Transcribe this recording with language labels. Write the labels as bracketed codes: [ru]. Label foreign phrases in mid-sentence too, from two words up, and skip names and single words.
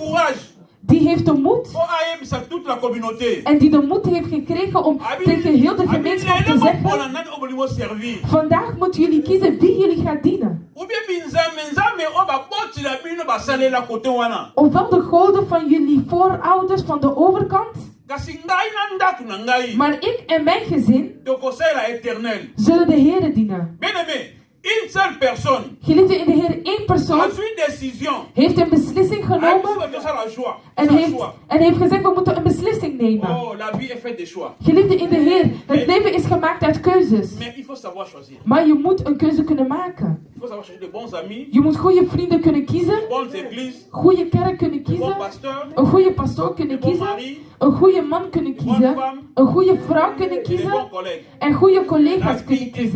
[nl] Die heeft de moed en die de moed heeft gekregen om tegen heel de gemeenschap te zeggen: vandaag moeten jullie kiezen wie jullie gaan dienen. Ofwel de goden van jullie voorouders van de overkant. Maar ik en mijn gezin zullen de Heere dienen. [fr] Une seule personne [nl] Geliefde in de Heer, één persoon heeft een beslissing genomen en heeft gezegd, we moeten een beslissing nemen. Geliefde in de Heer, het leven is gemaakt uit keuzes. Maar je moet een keuze kunnen maken. Je moet goede vrienden kunnen kiezen, goede kerk kunnen kiezen, een goede pastoor kunnen kiezen, een goede man kunnen kiezen, een goede vrouw kunnen kiezen en goede collega's kunnen kiezen.